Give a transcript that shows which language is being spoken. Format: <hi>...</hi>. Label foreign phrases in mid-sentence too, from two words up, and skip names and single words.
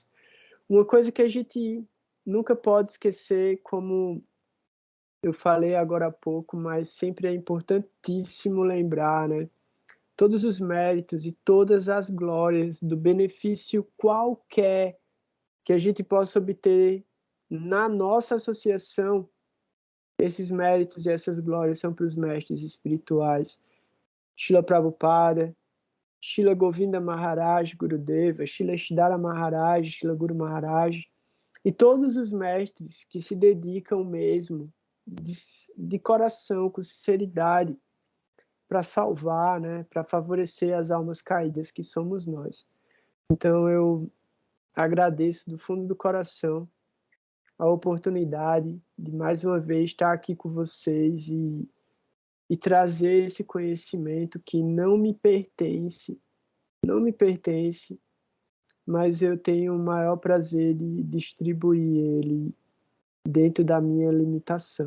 <pt>Uma coisa que a gente nunca pode esquecer, como eu falei agora há pouco, mas sempre é importantíssimo lembrar, né? Todos os méritos e todas as glórias do benefício qualquer que a gente possa obter na nossa associação, esses méritos e essas glórias são para os mestres espirituais. Srila Prabhupada, Srila Govinda Maharaj, Gurudeva, Srila Siddhara Maharaj, Srila Guru Maharaj, e todos os mestres que se dedicam mesmo, de coração, com sinceridade, para salvar, né, para favorecer as almas caídas que somos nós. Então eu agradeço do fundo do coração a oportunidade de mais uma vez estar aqui com vocês e trazer esse conhecimento que não me pertence, mas eu tenho o maior prazer de distribuir ele dentro da minha limitação.</pt>